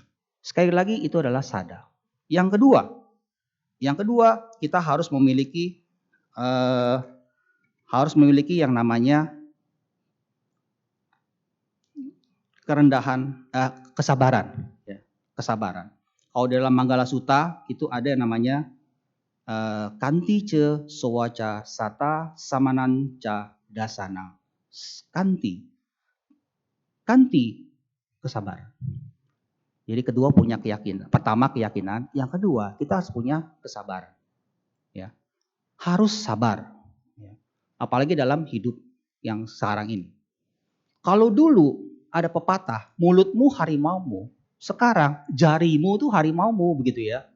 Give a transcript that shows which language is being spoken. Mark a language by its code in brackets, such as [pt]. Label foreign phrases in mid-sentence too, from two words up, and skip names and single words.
[id] Sekali lagi itu adalah sada. Yang kedua kita harus memiliki yang namanya kerendahan, kesabaran. Ya, kesabaran. Kalau dalam Manggala Sutta itu ada yang namanya [pi] kanti ce sowaca sata samanan ca dasana. [id] Kanti kesabaran. Jadi kedua punya keyakinan. Pertama keyakinan, yang kedua kita harus punya kesabaran. Ya, harus sabar. Ya. Apalagi dalam hidup yang sekarang ini. Kalau dulu ada pepatah, mulutmu harimaumu, sekarang jarimu tuh harimaumu begitu ya.